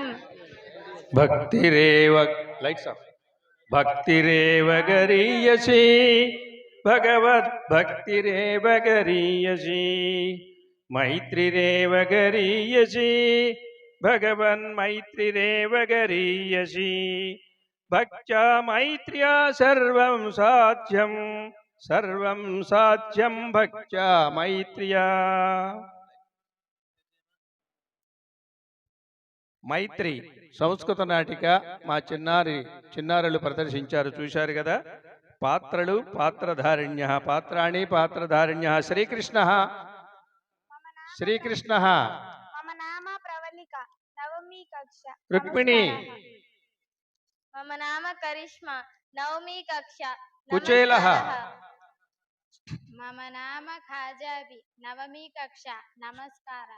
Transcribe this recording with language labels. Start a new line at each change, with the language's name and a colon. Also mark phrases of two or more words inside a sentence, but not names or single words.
Sanskrit: भक्तिरेव भक्तिरेव गरीयसी भगवद्भक्तिरेव गरीयसी मैत्रिरेव गरीयसी भगवन्मैत्रिरेव गरीयसी भक्त्या मैत्र्या सर्वं साध्यं भक्त्या मैत्र्या।
Telugu: మైత్రి సంస్కృత నాటిక మా చిన్నారులు ప్రదర్శించారు, చూశారు కదా.
Sanskrit: పాత్రలు పాత్రధారిణ్య పాత్రాణి పాత్రధారిణ్య శ్రీకృష్ణ मम नाम प्रवलिका नवमी कक्षा రుక్మిణి मम नाम करिश्मा नवमी कक्षा कुचेल मम नाम खाजाबी नवमी कक्षा नमस्कारः